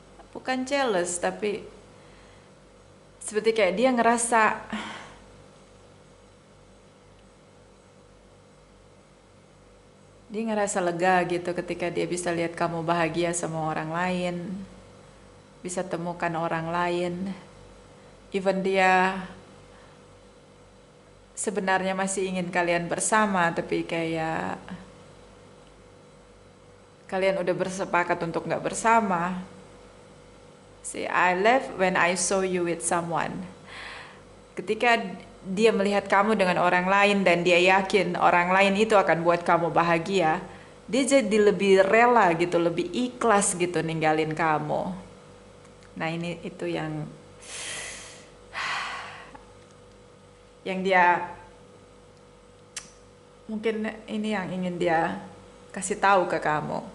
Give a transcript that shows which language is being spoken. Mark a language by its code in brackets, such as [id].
[id] Bukan jealous, tapi seperti kayak dia ngerasa lega gitu ketika dia bisa lihat kamu bahagia sama orang lain, bisa temukan orang lain. Even dia sebenarnya masih ingin kalian bersama, tapi kayak kalian udah bersepakat untuk nggak bersama. [en] See, I left when I saw you with someone. [id] Ketika dia melihat kamu dengan orang lain dan dia yakin orang lain itu akan buat kamu bahagia, dia jadi lebih rela gitu, lebih ikhlas gitu ninggalin kamu. Nah ini itu yang dia mungkin ini yang ingin dia kasih tahu ke kamu.